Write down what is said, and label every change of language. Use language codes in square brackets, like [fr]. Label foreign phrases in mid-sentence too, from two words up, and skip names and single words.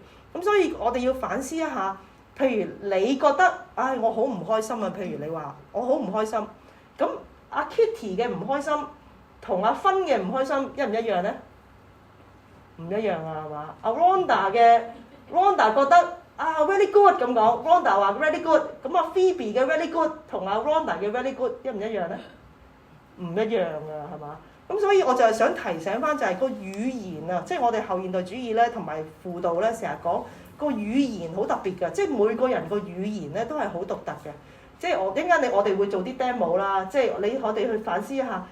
[yue] 咁所以我哋要反思一下，譬如你覺得唉我好唔開心啊，譬如你話我好唔開心，咁阿 Kitty 嘅唔開心，同阿芬嘅唔開心一唔一樣咧？唔一樣啊，係嘛？阿 Ronda 覺得 [en] very good [yue] 咁講 ，Ronda 話 [en] very good， [yue] 咁阿 Phoebe 嘅 [en] very good [yue] 同阿 Ronda 嘅 [en] very good [yue] 一唔一樣咧？唔一樣啊，係嘛？咁所以我就係想提醒翻就係個語言啊，即係我哋後現代主義咧同埋輔導咧成日講個語言好特別㗎，即係每個人個語言咧都係好獨特嘅。即係我陣間我哋會做啲 demo 啦，即係我哋去反思一下。